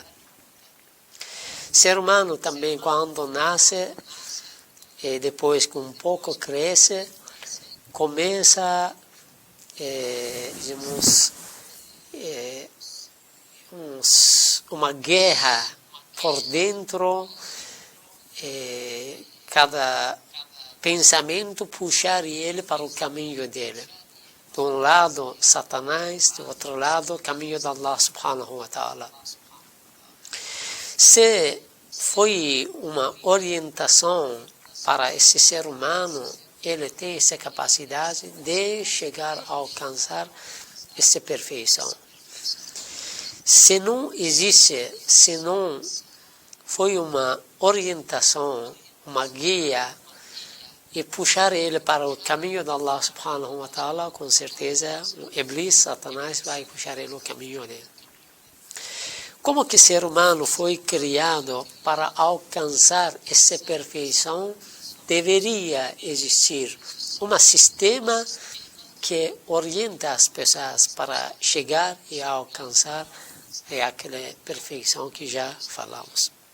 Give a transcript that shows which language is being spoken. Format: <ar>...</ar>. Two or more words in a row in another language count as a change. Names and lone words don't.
<pt>Ser humano também, quando nasce, e depois com um pouco cresce, começa, digamos, uma guerra por dentro, cada pensamento puxar ele para o caminho dele. De um lado, Satanás, do outro lado, o caminho de</pt> <ar>الله سبحانه وتعالى.</ar> <pt>Se foi uma orientação para esse ser humano, ele tem essa capacidade de chegar a alcançar essa perfeição. Se não existe, se não foi uma orientação, uma guia, e puxar ele para o caminho de</pt> <ar>الله سبحانه وتعالى,</ar> <pt>com certeza, o Iblis, Satanás, vai puxar ele no caminho dele. Como que o ser humano foi criado para alcançar essa perfeição, deveria existir um sistema que orienta as pessoas para chegar e alcançar aquela perfeição que já falamos.</pt>